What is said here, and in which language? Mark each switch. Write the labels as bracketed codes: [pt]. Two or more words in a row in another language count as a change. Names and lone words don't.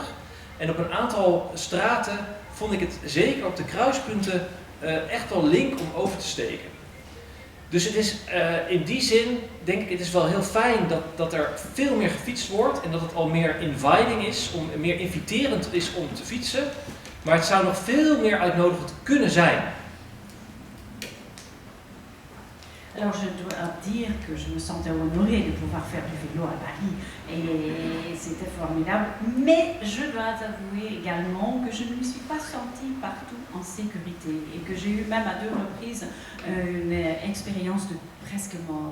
[nl] En op een aantal straten vond ik het zeker op de kruispunten echt wel link om over te steken. Dus het is in die zin, denk ik, het is wel heel fijn dat er veel meer gefietst wordt en dat het al meer inviting is, meer inviterend is om te fietsen. Maar het zou nog veel meer uitnodigend kunnen zijn. [fr] Alors je dois dire que je me sentais honorée de pouvoir faire du vélo à Paris et c'était formidable, mais je dois avouer également que je ne me suis pas sentie partout en sécurité et que j'ai eu même à 2 reprises une expérience de presque mort.